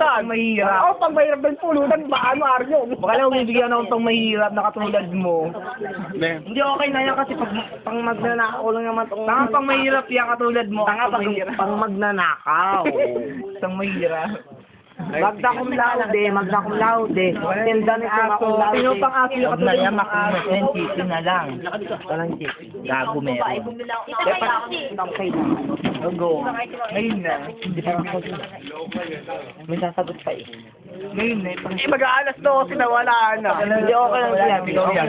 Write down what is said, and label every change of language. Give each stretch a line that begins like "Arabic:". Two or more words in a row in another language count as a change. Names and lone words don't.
Filipino: Pang mahirap. Oh, pang mahirap ng pulutan. Baka ano, Aryo? Baka lang bibigyan akong pang mahirap na katulad mo. Hindi okay na yan kasi pang magnanakaw lang naman tong... Tanga pang mahirap yan katulad mo. Tanga pang magnanakaw. Pang mahirap. Magda
Latin: cum laude,
Filipino: magda
Latin: cum laude.
Filipino: Tinda ni
Latin: cum laude.
Filipino: Sino pang aso yung katulad mo? Titi na lang. Walang titi. Gago meron. Go. Ngayon na. May sasagot pa eh. Ngayon na. Mag-aalas 12 na wala na. Hindi okay lang yan.